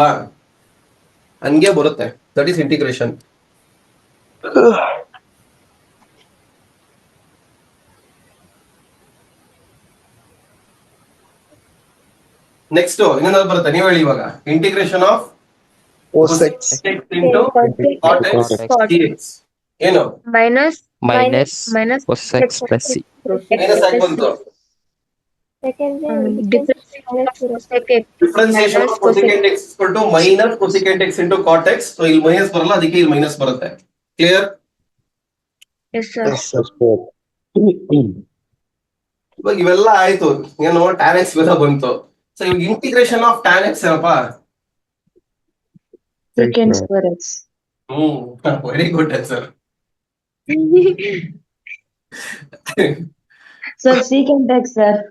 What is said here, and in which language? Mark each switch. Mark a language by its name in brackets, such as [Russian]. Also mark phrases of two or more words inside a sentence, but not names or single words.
[Kannada] ಹಂಗೆ ಬರುತ್ತೆ. [English] That is integration. [Kannada] ನೆಕ್ಸ್ಟ್ ಇನ್ನೊಂದು ಬರುತ್ತೆ, ನೀವು ಹೇಳಿ ಇವಾಗ. [English] integration of Cos x. into cot x dx ಏನು? minus Minus cos x plus c. [Kannada] ಮೈನಸ್ ಆಗಿ ಬಂತು. [English] Differentiation of cosecant x equal to minus cosecant x into cot x. [Kannada] ಸೊ ಇಲ್ಲಿ ಮೈನಸ್ ಬರಲ್ಲ, ಅದಕ್ಕೆ ಇಲ್ಲಿ ಮೈನಸ್ ಬರುತ್ತೆ. ಕ್ಲಿಯರ್? [English] Yes, sir. Yes, sir. [Kannada] ಇವಾಗ ಇವೆಲ್ಲ ಆಯ್ತು, ಏನು tan x ಇವೆಲ್ಲ ಬಂತು. ಸೊ ಇವಾಗ [English] integration of tan x [Kannada] ಏನಪ್ಪ? [English] Secant square x. Very good answer. Sir, secant x, sir.